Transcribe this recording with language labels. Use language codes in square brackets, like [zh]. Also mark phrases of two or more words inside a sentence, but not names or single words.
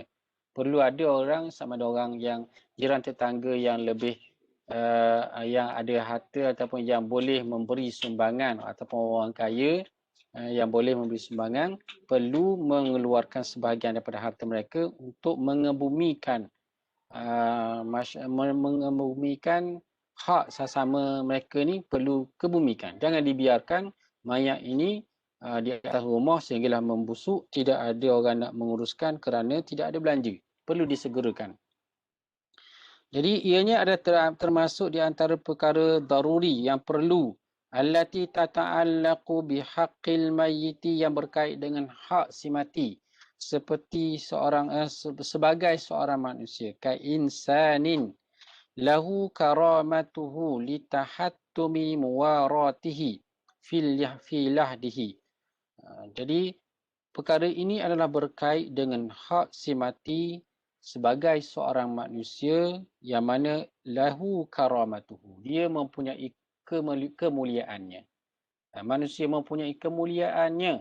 [ms] Perlu ada orang, sama ada orang yang jiran tetangga yang lebih yang ada harta ataupun yang boleh memberi sumbangan, ataupun orang kaya yang boleh memberi sumbangan, perlu mengeluarkan sebahagian daripada harta mereka untuk mengebumikan hak sesama mereka ni, perlu kebumikan. Jangan dibiarkan mayat ini di atas rumah sehinggalah membusuk, tidak ada orang nak menguruskan kerana tidak ada belanja. Perlu disegerakan. Jadi ianya ada termasuk di antara perkara daruri yang perlu, [ar] التي تتعلق بحق الميت, [ms] yang berkait dengan hak si mati, seperti sebagai seorang manusia, [ar] كإنسان له كرامته لتحتم مواراته في لحده. [ms] Jadi perkara ini adalah berkait dengan hak si mati sebagai seorang manusia yang mana [ar] له كرامته. [ms] Dia mempunyai kemuliaannya. Manusia mempunyai kemuliaannya.